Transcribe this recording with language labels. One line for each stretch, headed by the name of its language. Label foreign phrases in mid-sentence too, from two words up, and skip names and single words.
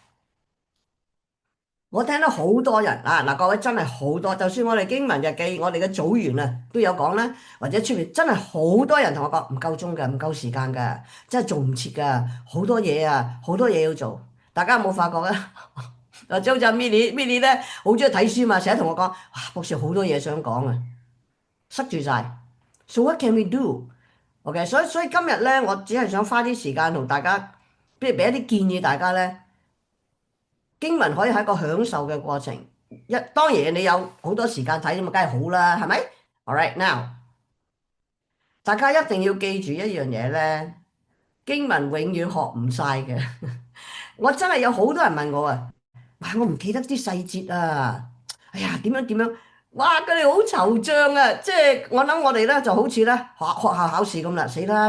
Cantonese: 我聽到好多人啊，嗱各位真係好多，就算我哋經文日記，我哋嘅組員啊都有講啦，或者出面真係好多人同我講唔夠鐘嘅，唔夠時間嘅，真係做唔切㗎，好多嘢啊，好多嘢要做。大家有冇發覺啊？或者好似 Milly 咧，好中意睇書嘛，成日同我講，哇，博士好多嘢想講啊，塞住晒。
English: So what can we do？
Cantonese: OK，所以今日咧，我只係想花啲時間同大家，不如俾一啲建議大家咧。經文可以係一個享受嘅過程，當然你有好多時間睇咁啊，梗係好啦，係咪 ？
English: All right now，
Cantonese: 大家一定要記住一樣嘢咧，經文永遠學唔晒嘅。我真係有好多人問我啊，哇！我唔記得啲細節啊，哎呀點樣點樣，哇！佢哋好惆悵啊，即係我諗我哋咧就好似咧學校考試咁啦，死啦！